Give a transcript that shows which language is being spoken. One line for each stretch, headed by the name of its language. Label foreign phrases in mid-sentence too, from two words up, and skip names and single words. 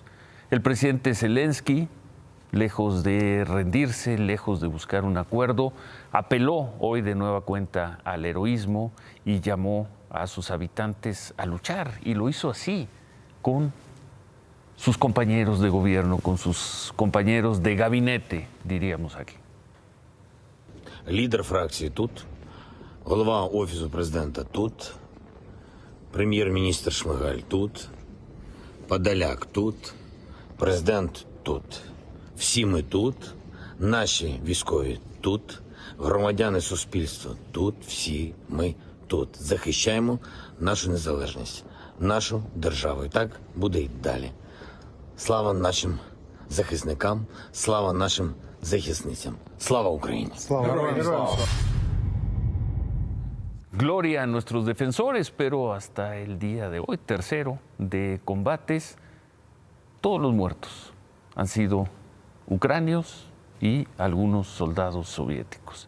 Spanish: El presidente Zelensky, lejos de rendirse, lejos de buscar un acuerdo, apeló hoy de nueva cuenta al heroísmo y llamó a sus habitantes a luchar, y lo hizo así, con sus compañeros de gobierno, con sus compañeros de gabinete, diríamos aquí.
Ukrainian: Лідер фракції тут, голова Офісу президента тут, прем'єр-міністр Шмигаль тут, Подоляк тут, президент тут. Всі ми тут, наші військові тут, громадяни суспільства тут, всі ми тут. Захищаємо нашу незалежність, нашу державу. І так буде й далі. Слава нашим захисникам, слава нашим захисницям. Слава Україні!
Spanish: Gloria a nuestros defensores, pero hasta el día de hoy, tercero de combates, todos los muertos han sido ucranios y algunos soldados soviéticos.